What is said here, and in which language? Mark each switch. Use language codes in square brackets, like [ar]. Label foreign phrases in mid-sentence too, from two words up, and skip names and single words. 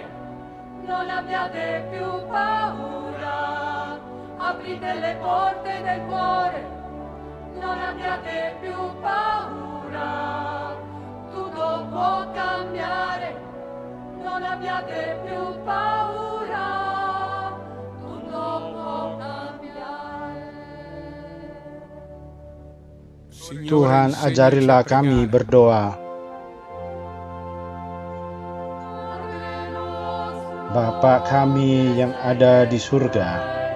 [it] Non abbiate più paura, aprite le porte del cuore. Non abbiate più paura, tutto può cambiare. Non abbiate più paura, tutto può cambiare. [id] Tuhan, ajarilah kami berdoa. Bapa kami yang ada di surga,